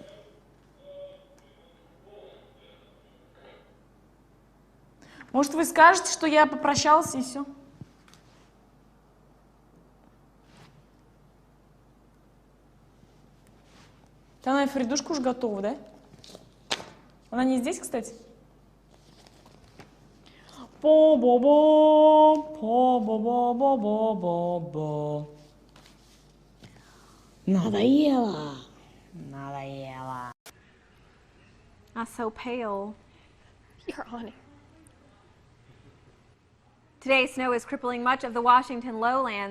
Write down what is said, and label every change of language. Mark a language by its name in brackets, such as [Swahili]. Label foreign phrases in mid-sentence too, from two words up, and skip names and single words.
[Russian] Может, вы скажете, что я попрощался и все? Она и Фридушка уж готова, да? Она не здесь, кстати? По-бо-бо, по-бо-бо-бо-бо-бо. Надоело. Надоело. [English] Not so pale. You're on it. Today, snow is crippling much of the Washington lowlands.